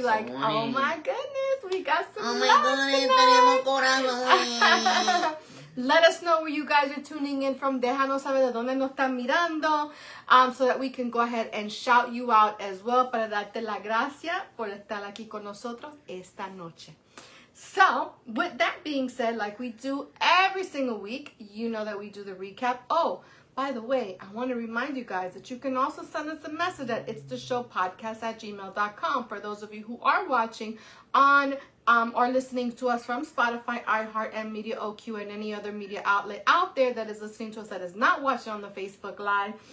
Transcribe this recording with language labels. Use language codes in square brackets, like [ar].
[en] Like, oh my goodness, we got some love. Let us know where you guys are tuning in from. [es] Déjanos saber de dónde nos están mirando, [en] so that we can go ahead and shout you out as well, [es] para darte la gracia por estar aquí con nosotros esta noche. [en] So, with that being said, like we do every single week, you know that we do the recap. Oh, by the way, I want to remind you guys that you can also send us a message at itstheshowpodcast@gmail.com for those of you who are watching on or listening to us from Spotify, iHeart, and Media OQ, and any other media outlet out there that is listening to us that is not watching on the Facebook Live.